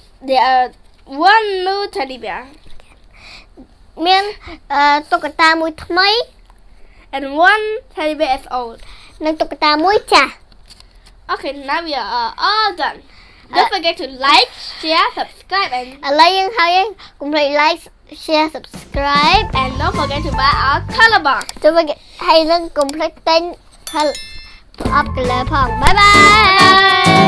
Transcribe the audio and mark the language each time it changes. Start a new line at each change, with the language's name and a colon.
English: there are one new teddy bear
Khmer: មានតុក្កតាមួយថ្មី
English: and one teddy bear is old
Khmer: និងតុក្កតាមួយចាស់
English: okay now we are all done don't forget to like share subscribe and
Khmer: ឥឡូវយើងហើយកុំភ្លេច
English: like share subscribe and don't forget to buy our color box
Khmer: ចូលមកហើយនឹងកុំភ្លេចទិញផលអបកលឺផងបាយបាយ